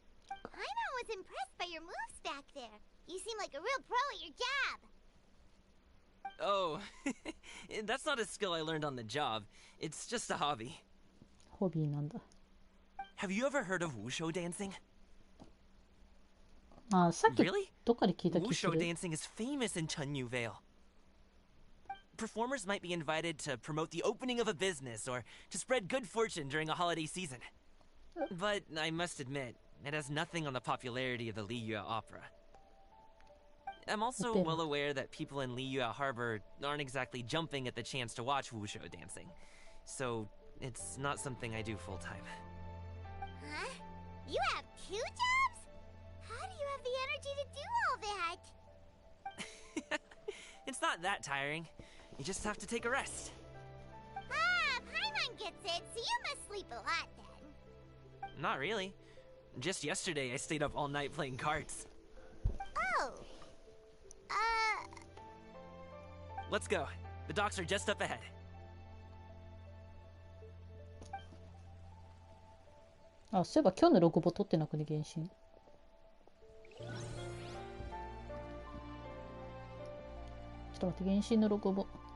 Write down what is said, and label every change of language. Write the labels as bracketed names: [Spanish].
[English] Paimon was impressed by your moves back there. You seem like a real pro at your job. Oh, that's not a skill I learned on the job. It's just a hobby. [Japanese] ホビーなんだ。 [English] Have you ever heard of wushu dancing? [Japanese] あ、さっきどっかで聞いた気がす [English] Wushu [Japanese] る。 [English] dancing is famous in Chunyu Vale. Performers might be invited to promote the opening of a business or to spread good fortune during a holiday season. But I must admit, it has nothing on the popularity of the Liyue Opera. I'm also well aware that people in Liyue Harbor aren't exactly jumping at the chance to watch wushu dancing. So, it's not something I do full-time. Huh? You have 2 jobs? How do you have the energy to do all that? It's not that tiring. You just have to take a rest. Ah, Paimon gets it, so you must sleep a lot then. Not really. Just yesterday, I stayed up all night playing cards. Oh. Let's go. The docks are just up ahead. [Japanese] あ、そういえば今日のログボ撮ってなくね、原神。ちょっと待って、原神のログボ。